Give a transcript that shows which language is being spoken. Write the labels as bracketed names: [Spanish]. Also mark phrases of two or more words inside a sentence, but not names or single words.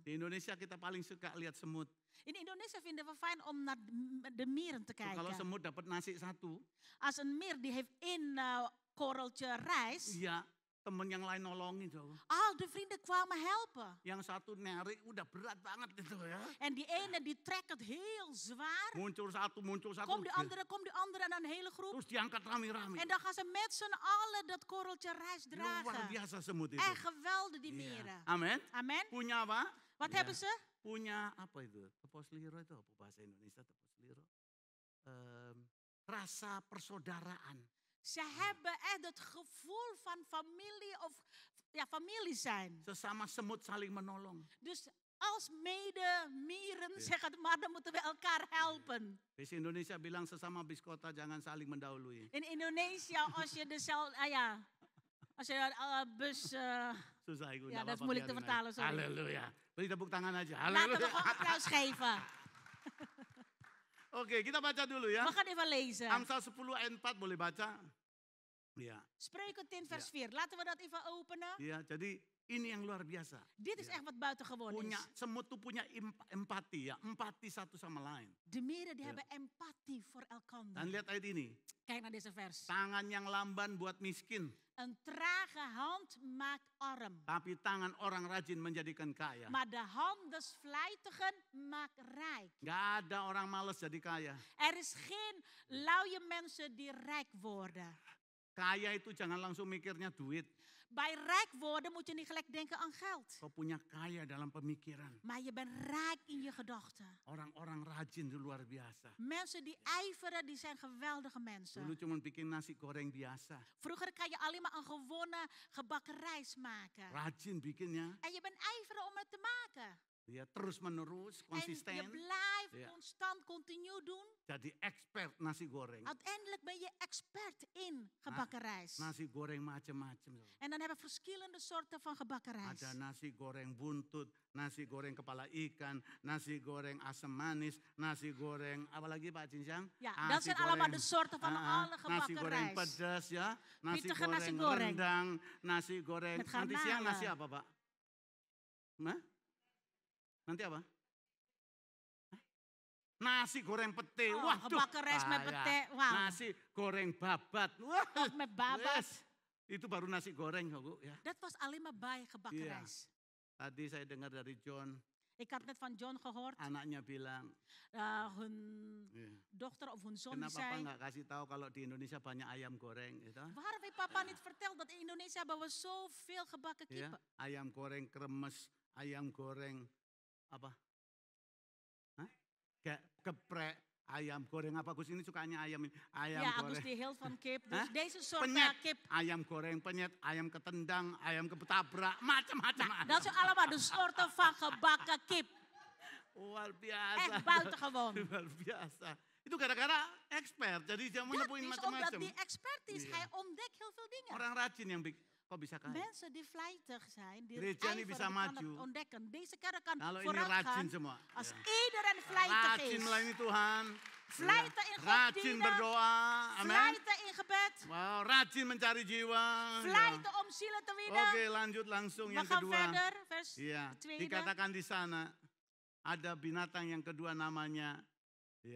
[Indonesian] Di Indonesia kita paling suka lihat semut. [Dutch] In Indonesië vinden we fijn om naar de mieren te [Indonesian] Kalau [Dutch] kijken. [Indonesian] semut dapat nasi satu, [Dutch] Als een mier die heeft één korreltje rijst, [Indonesian] iya temen yang lain nolongin. Coba. [Dutch] al de vrienden kwamen helpen. [Indonesian] Yang satu nerik udah berat banget gitu ya. [Dutch] En die ene die trekt het heel zwaar. [Indonesian] Muncul satu. [Dutch] Kom die andere en dan een hele groep. [Indonesian] Terus diangkat rame-rame. [Dutch] En dan gaan ze met z'n allen dat korreltje rijst [Indonesian] Luar [Dutch] dragen. [Indonesian] biasa semut itu. [Dutch] En geweldig die [Indonesian] Iya. [Dutch] mieren. [Indonesian] Amin. [Dutch] Amen. [Indonesian] Punya apa? [Dutch] Wat [Indonesian] Iya. [Dutch] hebben ze? [Indonesian] Punya apa itu? Tepos liro itu apa bahasa Indonesia tepos liro? Rasa persaudaraan. [Dutch] Ze hebben echt het gevoel van familie of ja, familie zijn. [Indonesian] Sesama semut saling menolong. [Dutch] Dus als medemieren, zeg het maar, dan moeten we elkaar helpen. [Indonesian] Bis Indonesia bilang sesama bis kota jangan saling mendahului. [Dutch] In Indonesië, als je als je bus, [Indonesian] Susah ik [Dutch] ja, dat is moeilijk te vertalen, sorry. [Indonesian] Halleluja. Beri tepuk tangan aja. [Dutch] Laten we Halleluja. gewoon applaus geven. [Indonesian] Oke, kita baca dulu ya. [Dutch] We gaan even lezen. [Indonesian] Amsal 10 ayat 4 boleh baca? Ya. [Dutch] Spreuken 10 vers 4. Laten we dat even openen. [Indonesian] Ya, jadi ini yang luar biasa. [Dutch] Dit is echt wat buitengewoon [Indonesian] Punya [Dutch] is. [Indonesian] semut tuh punya empati ya, empati satu sama lain. [Dutch] De meren die Ja. hebben empathie voor elkander. [Indonesian] Dan lihat ayat ini. [Dutch] Kijk naar deze vers. [Indonesian] Tangan yang lamban buat miskin, [Dutch] Een trage hand maakt arm. [Indonesian] tapi tangan orang rajin menjadikan kaya. [Dutch] Maar de hand des vlijtigen maakt rijk. [Indonesian] Gak ada orang malas jadi kaya. [Dutch] Er is geen luie mensen die rijk worden. [Indonesian] Kaya itu jangan langsung mikirnya duit. [Dutch] Bij rijk worden moet je niet gelijk denken aan geld. [Indonesian] Kau punya kaya dalam pemikiran. [Dutch] Maar je bent rijk in je gedachten. [Indonesian] Orang-orang rajin itu luar biasa. [Dutch] Mensen die ijveren, die zijn geweldige mensen. [Indonesian] Dulu cuma bikin nasi goreng biasa. [Dutch] Vroeger kan je alleen maar een gewone gebakken rijst maken. [Indonesian] Rajin bikinnya. [Dutch] En je bent ijverig om het te maken. [Indonesian] Ya, terus menerus, [Dutch] En je [Indonesian] konsisten. [Dutch] blijft Ja. constant, continu doen. [Indonesian] Jadi expert nasi goreng. [Dutch] Uiteindelijk ben je expert in gebakken rijst. [Indonesian] Nasi goreng macam-macam. [Dutch] En dan hebben we verschillende soorten van gebakken rijst. [Indonesian] Ada nasi goreng buntut, nasi goreng kepala ikan, nasi goreng asam manis, nasi goreng apalagi Pak Cincang? [Dutch] Ja, [Indonesian] Nasi [Dutch] dat zijn allemaal [Indonesian] goreng, [Dutch] de soorten van alle [Indonesian] nasi [Dutch] gebakken [Indonesian] goreng [Dutch] rijst. [Indonesian] pedas ya, nasi [Dutch] Pittige [Indonesian] goreng, nasi goreng. rendang, nasi goreng. [Dutch] Met [Indonesian] Nanti siang [Dutch] garnalen. [Indonesian] nasi apa Pak? Hah? Nanti apa? Hah? Nasi goreng pete, Oh, waduh. [Dutch] gebakken rijst met [Indonesian] Ah, ya. [Dutch] pete, wauw. [Indonesian] Nasi goreng babat, wah. [Dutch] Of met babat. [Indonesian] Yes. Itu baru nasi goreng, Bu. Ya. [Dutch] Dat was alleen maar bij gebakken Ja. rijst. [Indonesian] Tadi saya dengar dari John, [Dutch] Ik had net van John gehoord. [Indonesian] anaknya bilang, [Dutch] Hun [Indonesian] "Iya, [Dutch] dochter of hun zoon die [Indonesian] kenapa papa [Dutch] zei... [Indonesian] nggak kasih tahu kalau di Indonesia banyak ayam goreng, gitu? [Dutch] Waarom heeft papa niet verteld dat in Indonesië hebben we zoveel gebakken [Indonesian] Ya, [Dutch] kippen? [Indonesian] ayam goreng kremes, ayam goreng apa? Hah? Geprek, ayam goreng apa Gus ini sukanya ayam ini, ayam [Dutch] Ja, Agus [Indonesian] goreng. [Dutch] die hield van kip. Dus [Indonesian] Hah? [Dutch] deze soort [Indonesian] Penyet, [Dutch] kip, [Indonesian] ayam goreng penyet, ayam ketendang, ayam ketabrak, macam-macam. [Dutch] dat zijn allemaal de soorten van gebakken kip. [Indonesian] Luar biasa. [Dutch] Echt buitengewoon. [Indonesian] Luar biasa. Itu gara-gara expert, jadi dia [Dutch] Dat [Indonesian] menemuin [Dutch] is omdat [Indonesian] macam-macam. [Dutch] die expert is. Ja. Hij ontdekt heel veel dingen. [Indonesian] Orang rajin yang kok bisa kaya? [Dutch] Mensen die vlijtig zijn, die [Indonesian] Gereja ini [Dutch] ijveren, [Indonesian] bisa [Dutch] die kan [Indonesian] maju. [Dutch] het ontdekken. Deze kerk kan [Indonesian] Kalau ini [Dutch] vooruit [Indonesian] rajin [Dutch] gaan [Indonesian] semua. [Dutch] als [Indonesian] Ya. [Dutch] iedereen vlijtig [Indonesian] Rajin [Dutch] is. [Indonesian] melayani Tuhan. [Dutch] Vlijten in God [Indonesian] Rajin [Dutch] dienen. [Indonesian] berdoa. Amin. [Dutch] Vlijten in gebed. [Indonesian] Wow, rajin mencari jiwa. Ya. [Dutch] Vlijten om zielen te winnen. [Indonesian] Oke, lanjut langsung [Dutch] We [Indonesian] yang [Dutch] gaan [Indonesian] kedua. [Dutch] verder, vers [Indonesian] Iya, [Dutch] tweede. [Indonesian] dikatakan di sana ada binatang yang kedua namanya, ya,